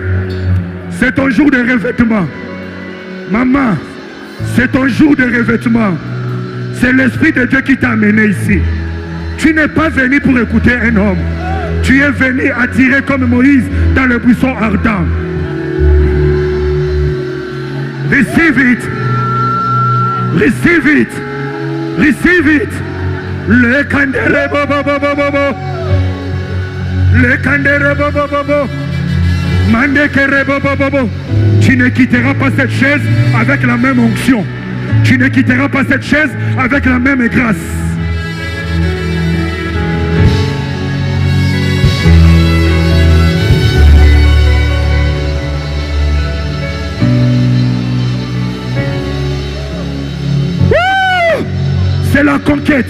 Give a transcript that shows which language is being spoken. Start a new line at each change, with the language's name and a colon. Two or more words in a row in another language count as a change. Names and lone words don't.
French: C'est ton jour de revêtement. Maman, c'est ton jour de revêtement. C'est l'Esprit de Dieu qui t'a amené ici. Tu n'es pas venu pour écouter un homme. Tu es venu attirer comme Moïse dans le buisson ardent.
English: Receive it. Receive it. Receive it. Le candere bobo bobo bobo. Le candere bobo bobo. Mande kere bobo bobo.
French: Tu ne quitteras pas cette chaise avec la même onction. Tu ne quitteras pas cette chaise avec la même grâce. C'est la conquête.